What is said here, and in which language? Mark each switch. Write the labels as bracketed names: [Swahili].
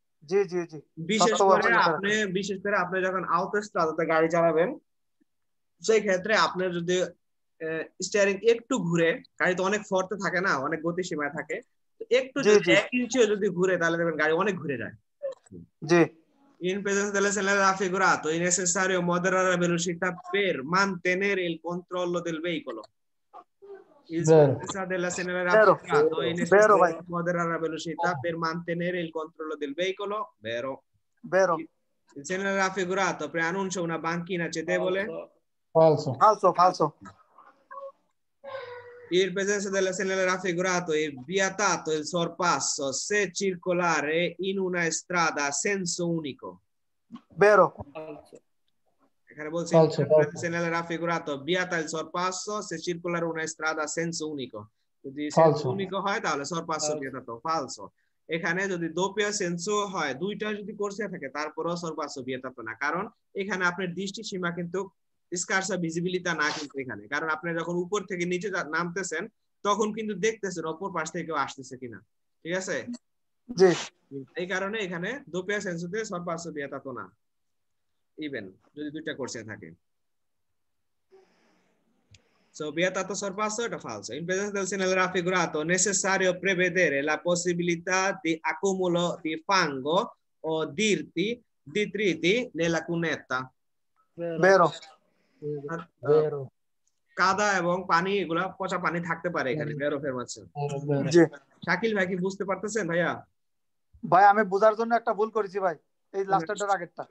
[Bangla] জি জি জি। বিশেষ করে আপনি যখন আউটোস্ট্রাদাতে গাড়ি চালাবেন সেই ক্ষেত্রে আপনার যদি স্টিয়ারিং একটু ঘুরে, গাড়ি তো অনেক ফর্তে থাকে না, অনেক গতিসীমায় থাকে, তো একটু যদি 1 ইঞ্চিও যদি ঘুরে তাহলে দেখবেন গাড়ি অনেক ঘুরে যায়। জি। [Italian] In presenza dell'SLR raffigurato è necessario moderare la velocità per mantenere il controllo del veicolo. In presenza dell'SLR raffigurato è necessario moderare la velocità per mantenere il controllo del veicolo. Vero. Il segnale raffigurato preannuncia una banchina cedevole. Falso. In presenza del segnale raffigurato è vietato il sorpasso se circolare in una strada a senso unico. Vero. Eccare bolsi, il segnale raffigurato vieta il sorpasso se circolare una strada a senso unico. [Bangla] যদি [Italian] senso unico [Bangla] হয় তাহলে [Italian] sorpasso vietato. Falso. [Bangla] এখানে যদি [Italian] doppio senso [Bangla] হয়, দুইটা যদি কোর্সে থাকে তারপরেও [Italian] sorpasso vietato [Bangla] না, কারণ এখানে আপনার দৃষ্টি সীমা কিন্তু স্কার্সা ভিজিবিলিটি না, কিন্তু এখানে কারণ আপনি যখন উপর থেকে নিচে নামতেছেন তখন কিন্তু দেখতেছেন অপর পাশ থেকে কেউ আসতেছে কিনা। ঠিক আছে জি, এই কারণে এখানে doppio sensoতে [Italian] sorpasso vietato [Bangla] না, ইভেন যদি দুইটা কোর্সে থাকে। [Italian] So vietato sorpasso è falso. In presenza del segnale raffigurato è necessario prevedere la possibilità di accumulo di fango o detriti nella cunetta. Vero. [Bangla] কাদা এবং পানি, এগুলা পচা পানি থাকতে পারে এখানে। বেরো ফেরমাচ্ছেন। জি। শাকিল ভাই কি বুঝতে পারতেছেন ভাইয়া? ভাই আমি বোঝার জন্য একটা ভুল করেছি ভাই, এই লাস্টেরটার আগেরটা।